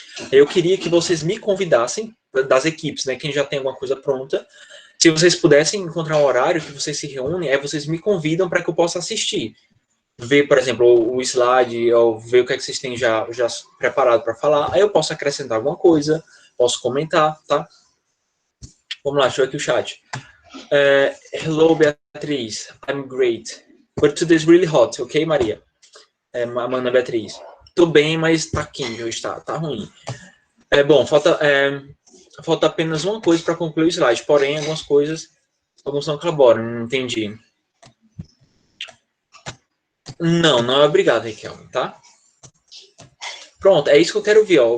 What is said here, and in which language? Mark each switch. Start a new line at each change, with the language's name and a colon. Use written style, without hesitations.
Portuguese: Eu queria que vocês me convidassem, das equipes, né, quem já tem alguma coisa pronta, se vocês pudessem encontrar um horário que vocês se reúnem, vocês me convidam para que eu possa assistir. Ver, por exemplo, o slide, ou ver o que é que vocês têm já preparado para falar. Aí eu posso acrescentar alguma coisa, posso comentar, tá? Vamos lá, deixa eu ver aqui o chat.
English: Hello, Beatriz. I'm great. But today's really hot, ok, Maria? Amanda Beatriz.
Portuguese: Tô bem, mas tá quente hoje, tá ruim. Bom, falta apenas uma coisa para concluir o slide, porém, alguns não colaboram, não entendi. Não é obrigado, Riquelme, tá? Pronto, é isso que eu quero ver, ó.